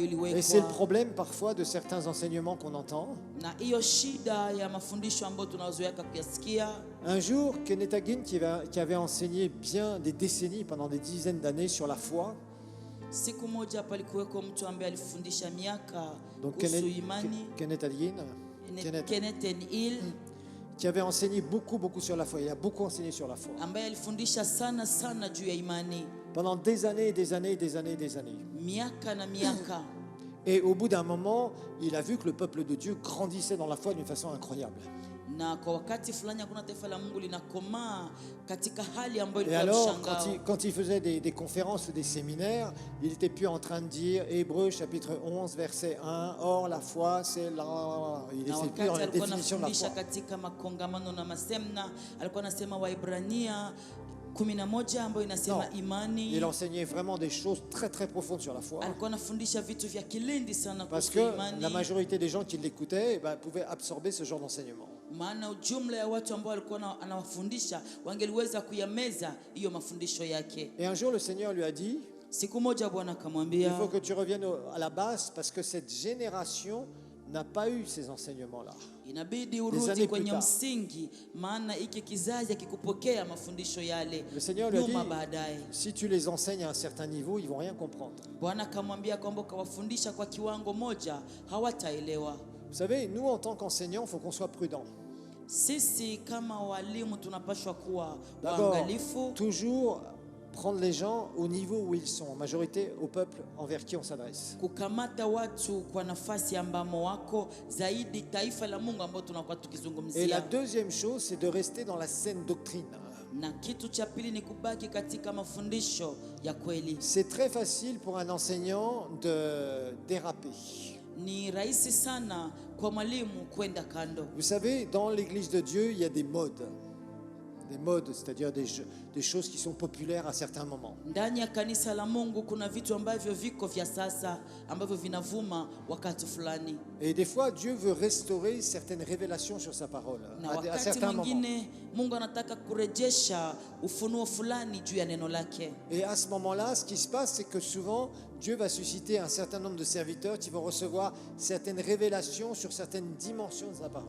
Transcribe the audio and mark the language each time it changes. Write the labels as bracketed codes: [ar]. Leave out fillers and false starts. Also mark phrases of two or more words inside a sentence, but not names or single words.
[fr] Et c'est le [sw] iliwekwa. [fr] problème parfois de certains enseignements qu'on entend. [sw] Na hiyo shida ya mafundisho ambayo tunazoea kuyasikia. [fr] Un jour, Kenneth Hagin, qui avait enseigné bien des décennies, pendant des dizaines d'années sur la foi, [sw] Siku moja palikuweko mtu ambaye alifundisha miaka [fr] donc [sw] kuhusu imani, Kenneth Hagin, Kenneth Hill, [fr] qui avait enseigné beaucoup sur la foi. Il a beaucoup enseigné sur la foi. [sw] ambaye alifundisha sana juu ya imani [fr] Pendant des années, des années, des années, des années. [sw] miaka na miaka. [fr] Et au bout d'un moment, il a vu que le peuple de Dieu grandissait dans la foi d'une façon incroyable. [sw] Na kwa wakati fulani hakuna taifa la Mungu linakomaa katika hali ambayo [fr] Et [sw] ilikuwa [fr] alors, [sw] mshangao. [fr] quand il faisait des conférences ou des séminaires, il n'était plus en train de dire Hébreux chapitre 11, verset 1, or la foi c'est là. Il [sw] Na [fr] n'était plus dans [sw] wakati [fr] la [sw] alikuwa [fr] définition de la [sw] anafundisha [fr] foi. [sw] katika makongamano na masemna, alikuwa anasema Waibrania 11 ambayo inasema [fr] Non. [sw] imani. [fr] Il enseignait vraiment des choses très très profondes sur la foi. [sw] Alikuwa anafundisha vitu vya kilindi sana [fr] Parce [sw] kuhusu [fr] que [sw] imani. [fr] la majorité des gens qui l'écoutaient pouvaient absorber ce genre d'enseignement. [sw] Maana ujumla ya watu ambao alikuwa anawafundisha wangeliweza kuyameza hiyo mafundisho yake. [fr] Et un jour, le Seigneur lui a dit [sw] Siku moja Bwana [fr] il [sw] akamwambia, [fr] faut que tu reviennes à la base parce que cette génération n'a pas eu ces enseignements-là. [sw] inabidi [fr] années [sw] urudi [fr] plus [sw] kwenye [fr] tard. [sw] msingi, maana hiki kizazi hakikupokea mafundisho yale. [fr] Le Seigneur lui a [sw] Nyuma [fr] dit [sw] baadaye [fr] si tu les enseignes à un certain niveau, ils vont rien comprendre. [sw] Bwana akamwambia kwamba ukawafundisha kwa kiwango moja hawataelewa. [fr] Vous savez, nous en tant qu'enseignants, il faut qu'on soit prudents. [sw] Sisi kama walimu tunapaswa kuwa [fr] D'abord, [sw] waangalifu, [fr] toujours prendre les gens au niveau où ils sont, en majorité au peuple envers qui on s'adresse. [sw] kukamata watu kwa nafasi ambamo wako zaidi, taifa la Mungu ambao tunakuwa [fr] Et la [sw] tukizungumzia. [fr] deuxième chose, c'est de rester dans la saine doctrine. [sw] Na kitu cha pili ni kubaki katika mafundisho ya kweli. [fr] C'est très facile pour un enseignant de déraper. [sw] Ni rahisi sana kwa mwalimu kwenda kando. [fr] Vous savez, dans l'église de Dieu, il y a des modes. Des modes, c'est-à-dire des choses qui sont populaires à certains moments. [sw] Ndani ya kanisa la Mungu kuna vitu ambavyo viko vya sasa ambavyo vinavuma wakati fulani, [fr] Et des fois, Dieu veut restaurer certaines révélations sur sa parole [sw] na [fr] à [sw] wakati [fr] certains moments. [sw] mwingine Mungu anataka kurejesha ufunuo fulani juu ya neno lake. [fr] Et à ce moment-là, ce qui se passe, c'est que souvent, Dieu va susciter un certain nombre de serviteurs qui vont recevoir certaines révélations sur certaines dimensions de sa parole.